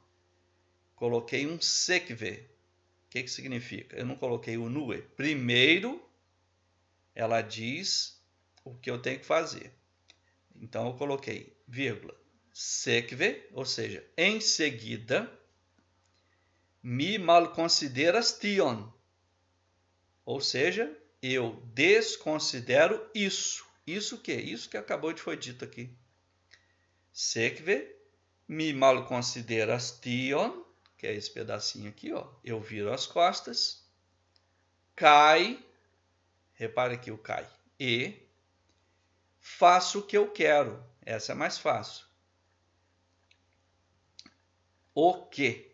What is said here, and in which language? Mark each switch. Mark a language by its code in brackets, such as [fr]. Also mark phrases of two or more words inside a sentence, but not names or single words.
[pt] Coloquei um sekve. O que significa? Eu não coloquei o nue. Primeiro, ela diz o que eu tenho que fazer. Então, eu coloquei vírgula. Sekve, ou seja, em seguida, [eo] mi malconsideras tion. [pt] Ou seja, eu desconsidero isso. Isso o quê? Isso que acabou de foi dito aqui. [eo] Sekve, mi malconsideras tion, [pt] que é esse pedacinho aqui, ó. Eu viro as costas. Cai, repare aqui o cai. E faço o que eu quero. Essa é mais fácil. O que?